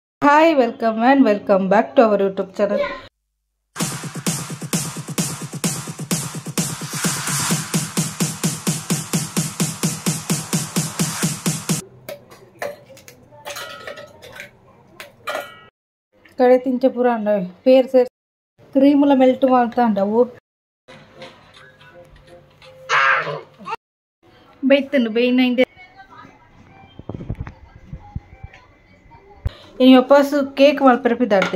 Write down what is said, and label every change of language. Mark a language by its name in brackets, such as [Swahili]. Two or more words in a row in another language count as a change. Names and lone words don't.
[English] Hi, welcome and welcome back to our YouTube channel. [Tulu] ಕಡೆ ತಿಂಚೆ ಪೂರ ಅಂಡವೆ ಪೇರ್ ಸೇರ್ ಕ್ರೀಮುಲ ಮೆಲ್ಟ್ ಮಾಡ್ತಾ ಅಂಡವು ಬೈತನು ಬೈನ ಇಂದೆ ಇನಿ ವಾಪಸ್ ಕೇಕ್ ಮಲ್ಪೆರಪಿದಾಡ್ತೆ